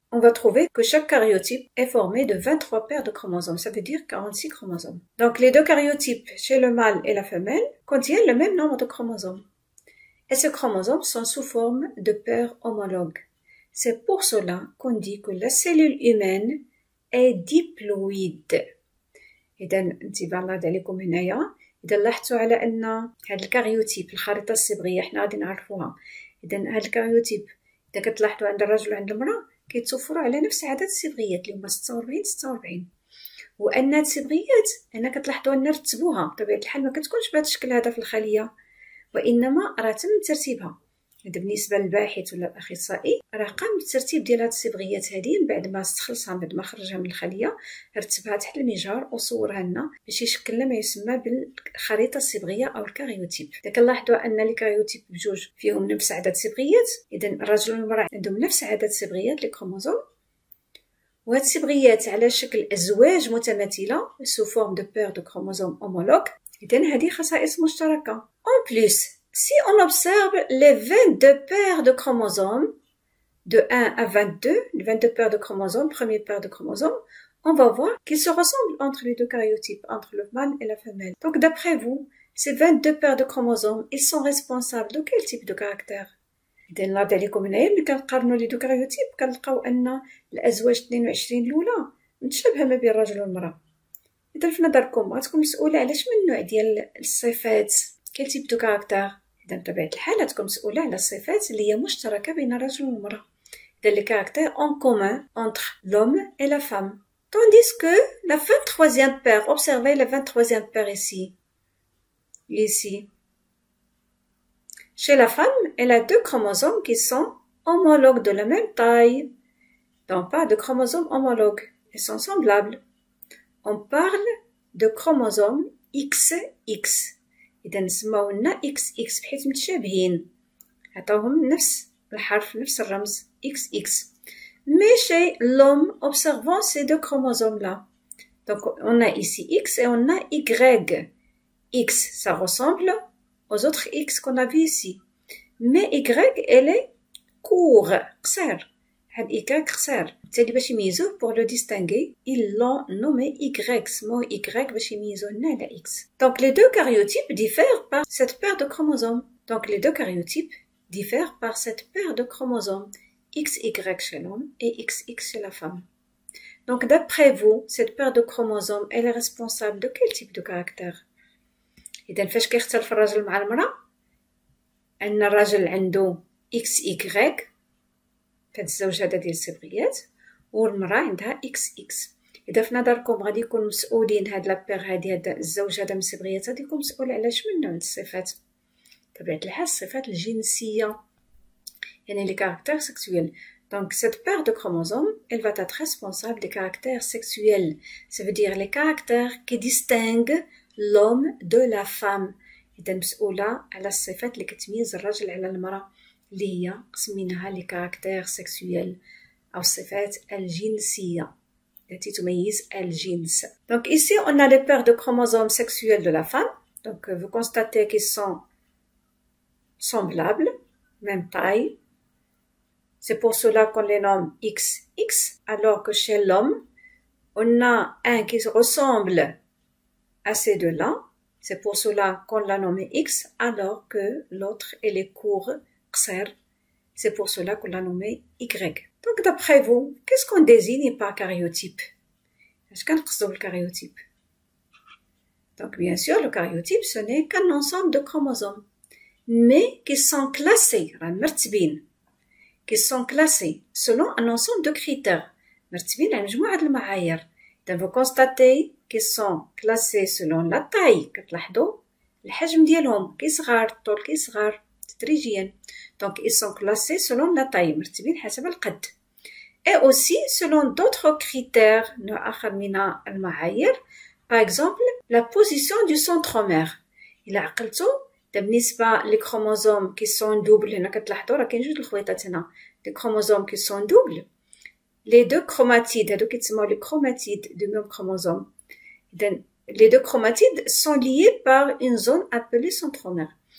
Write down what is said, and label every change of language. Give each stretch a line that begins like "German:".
French: On va trouver que chaque cariotype est formé de 23 paires de chromosomes, ça veut dire 46 chromosomes. Donc les deux cariotypes chez le mâle et la femelle contiennent le même nombre de chromosomes. Et ces chromosomes sont sous forme de paires homologues. C'est pour cela qu'on dit que la cellule humaine est diploïde.
Arabic: إذا انتباه الله عليكم هنايا. إذا لاحظتوا على أن هاد الكاريوتيب الخريطة الصبغية حنا غادي نعرفوها. إذا هاد الكاريوتيب إذا كتلاحظوا عند الرجل وعند المرأة كيتوفروا على نفس عدد الصبغيات اللي هما 46. وأن هاد الصبغيات هنا كتلاحظوا أن رتبوها بطبيعة الحال ما كتكونش بهذا الشكل هذا في الخلية، وإنما راه تم ترتيبها. هذا بالنسبة للباحث ولا الأخصائي راه قام بالترتيب ديال هاد الصبغيات هادي من بعد ما استخلصها بعد ما خرجها من الخلية، رتبها تحت المجهر وصورها لنا باش يشكل لنا ما يسمى بالخريطة الصبغية أو الكاريوتيب. إذا كنلاحظوا أن الكاريوتيب بجوج فيهم نفس عدد الصبغيات، إذا الرجل والمرأة عندهم نفس عدد الصبغيات لي كروموزوم، وهاد الصبغيات على شكل أزواج متماثلة
French: sous forme de paires de chromosomes homologues.
Arabic: إذا هذه خصائص مشتركة.
French: En plus, si on observe les 22 paires de chromosomes, de 1 à 22, les 22 paires de chromosomes, première paire de chromosomes, on va voir qu'ils se ressemblent entre les deux cariotypes, entre le mâle et la femelle. Donc d'après vous, ces 22 paires de chromosomes, ils sont responsables de quel type de caractère?
Arabic: إذا نلاحظ عليكم هنايا ملي كنقارنوا لي دو كاريوتيب كنلقاو أن الأزواج 22 الأولى متشابهة ما بين الرجل والمرأة. إذا في نظركم غتكون مسؤولة على شمن نوع ديال الصفات؟ كل تيب دو كاركتير؟ إذا بطبيعة الحال غتكون مسؤولة على الصفات اللي هي مشتركة بين الرجل والمرأة.
French: إذا لي كاركتير en commun entre l'homme et la femme. Tandis que la 23e paire, observez la 23e paire ici. Chez la femme, elle a deux chromosomes qui sont homologues de la même taille. Donc pas de chromosomes homologues, ils sont semblables. On parle de chromosomes XX.
Arabic: إذا نسماو لنا XX بحيث متشابهين، عطاوهم نفس الحرف نفس الرمز XX.
French: Mais chez l'homme, observons ces deux chromosomes-là. Donc on a ici X et on a Y. X, ça ressemble aux autres X qu'on a vu ici. Mais Y, elle est court,
Arabic: قصير. هاد Y قصير. بالتالي باش يميزوه
French: pour le distinguer, ils l'ont nommé Y,
Arabic: اسموه Y باش يميزوه لنا على X.
French: Donc les deux cariotypes diffèrent par cette paire de chromosomes. Donc les deux cariotypes diffèrent par cette paire de chromosomes. XY chez l'homme et XX chez la femme. Donc d'après vous, cette paire de chromosomes, elle est responsable de quel type de caractère?
Arabic: إذا فاش كيختلف الرجل مع المرأة؟ أن الرجل عنده XY في هاد الزوج هذا ديال الصبغيات، والمرأة عندها XX. إذا في نظركم غادي يكون مسؤولين هاد لابير هادي هاد الزوج هذا من الصبغيات غادي يكون مسؤول على شمن نوع من الصفات؟ بطبيعة الحال الصفات الجنسية، يعني
French: les caractères sexuels. Donc cette paire de chromosomes, elle va être responsable des caractères sexuels. Ça veut dire les caractères qui distinguent l'homme de la femme.
Arabic: إذا مسؤولة على الصفات اللي كتميز الرجل على المرأة اللي هي سميناها
French: les caractères sexuels
Arabic: أو الصفات الجنسية التي تميز الجنس.
French: Donc ici on a les paires de chromosomes sexuels de la femme. Donc vous constatez qu'ils sont semblables, même taille. C'est pour cela qu'on les nomme XX, alors que chez l'homme, on a un qui ressemble à ces deux-là. C'est pour cela qu'on l'a nommé X, alors que l'autre, elle est court,
Arabic: qsir.
French: C'est pour cela qu'on l'a nommé Y. Donc d'après vous, qu'est-ce qu'on désigne par cariotype? Est-ce qu'on qsdou le cariotype? Donc bien sûr, le cariotype, ce n'est qu'un ensemble de chromosomes, mais qui sont classés, qui sont classés selon un ensemble de critères.
Arabic: مرتبين على مجموعة المعايير.
French: Vous constatez qu'ils sont classés selon la taille.
Arabic: كتلاحظوا الحجم ديالهم كيصغر الطول كيصغر تدريجيا.
French: Donc ils sont classés selon la taille
Arabic: مرتبين حسب القد.
French: Et aussi selon d'autres critères
Arabic: نوع آخر من المعايير.
French: Par exemple la position du centromère.
Arabic: إلا عقلتوا بالنسبة للكروموزوم
French: qui sont doubles
Arabic: هنا كتلاحظوا راه كاين جوج الخويطات هنا.
French: Les chromosomes qui sont doubles. Les deux chromatides, les chromatides du même chromosome. Les deux chromatides sont liés par une zone appelée centromère.